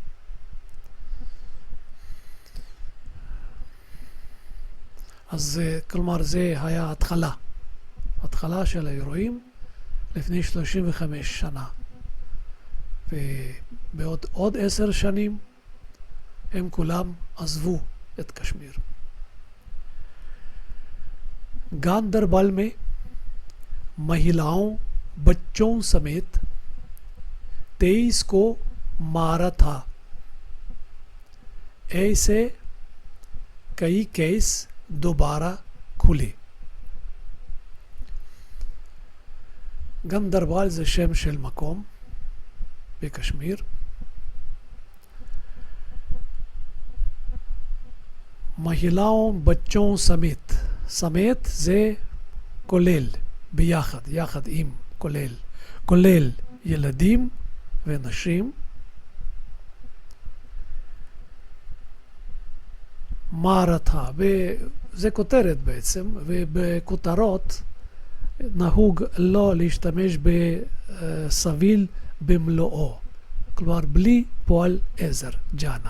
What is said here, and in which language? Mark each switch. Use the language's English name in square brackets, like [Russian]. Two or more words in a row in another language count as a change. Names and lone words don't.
[Hebrew] אז כלומר זה היה התחלה של האירועים לפני 35 שנה. ובעוד עוד 10 שנים הם כולם עזבו את कश्मीर. [Hindi] गांदरबल में महिलाओं बच्चों समेत 23 को मारा था. ऐसे कई केस दोबारा खुले. [Hebrew] गांदरबल זה שם של מקום בקשמיר. [Hindi] महिलाओं बच्चों समेत. [Hebrew] समेत זה כולל, ביחד, יחד עם, כולל ילדים ונשים. מערתה, וזה כותרת בעצם, ובכותרות נהוג לא להשתמש בסביל במלואו, כלומר בלי פועל עזר, ג'אנה.